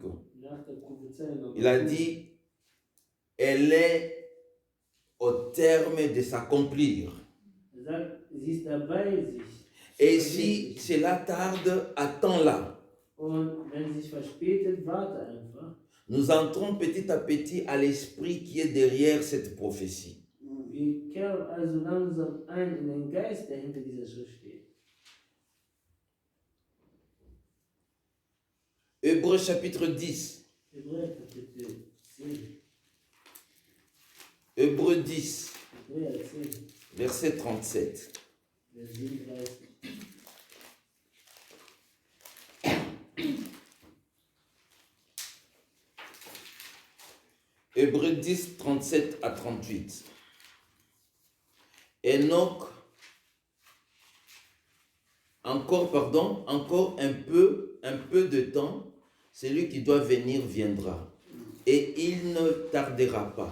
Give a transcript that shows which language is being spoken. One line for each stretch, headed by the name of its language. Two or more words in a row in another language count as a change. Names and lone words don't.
French: Il a dit, elle est au terme de s'accomplir. Et si cela tarde, attends-la. Nous entrons petit à petit à l'esprit qui est derrière cette prophétie.
German: Wir kehren also langsam ein in den Geist, der hinter dieser Schrift steht.
French: Hébreux chapitre 10.
German: Hebräer Kapitel 10.
French: Hébreux 10.
German: Hebräer 10.
French: Verset 37.
German: Vers 37.
French: Hébreux 10, 37 à 38. Enoch, encore un peu de temps, celui qui doit venir viendra, et il ne tardera pas.